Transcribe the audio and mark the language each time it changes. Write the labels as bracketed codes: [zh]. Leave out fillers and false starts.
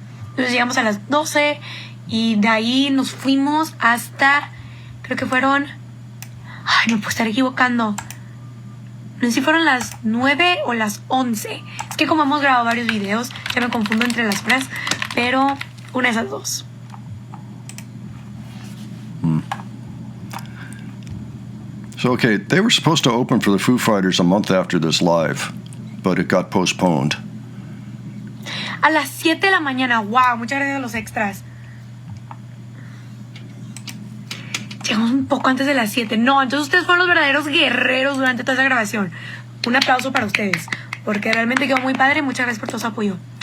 [es] Entonces llegamos a las 12 y de ahí nos fuimos hasta, creo que fueron, ay, me puedo estar equivocando. No sé si fueron las 9 o las 11. Es que como hemos grabado varios videos, ya me confundo entre las horas, pero una de esas dos. [en] So, okay, they were supposed to open for the Foo Fighters a month after this live, but it got postponed. [es] A las 7 de la mañana. Wow, muchas gracias a los extras. Llegamos un poco antes de las 7. No, entonces ustedes fueron los verdaderos guerreros durante toda esa grabación. Un aplauso para ustedes, porque realmente quedó muy padre. Muchas gracias por todo su apoyo.